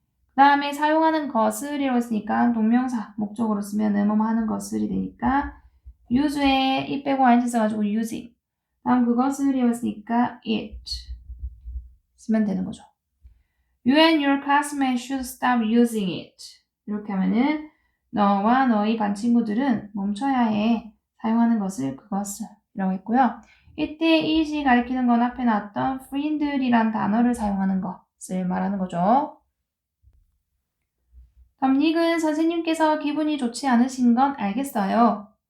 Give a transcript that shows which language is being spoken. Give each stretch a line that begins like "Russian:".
Korean: 그 다음에 사용하는 것을이라고 했으니까 동명사 목적으로 쓰면은 뭐뭐 하는 것을이 되니까 use에 it 빼고 ing 써가지고 using. 다음 그것을이라고 했으니까 it 쓰면 되는 거죠.
English: You and your classmates should stop using it.
Korean: 이렇게 하면은 너와 너희 반 친구들은 멈춰야 해. 사용하는 것을 그것을 이라고 했고요. 이때 it이 가리키는 건 앞에 나왔던 friend이란 단어를 사용하는 것을 말하는 거죠. 다음 닉은 선생님께서 기분이 좋지 않으신 건 알겠어요.